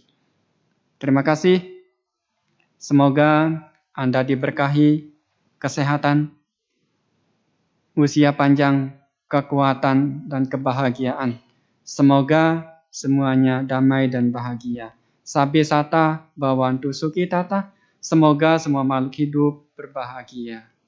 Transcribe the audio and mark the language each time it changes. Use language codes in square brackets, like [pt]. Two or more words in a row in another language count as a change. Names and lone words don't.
[id] Terima kasih. Semoga Anda diberkahi kesehatan, usia panjang, kekuatan, dan kebahagiaan. Semoga semuanya damai dan bahagia. [pi] Sabbe sata bhavantu sukhitata, [id] Semoga semua makhluk hidup berbahagia.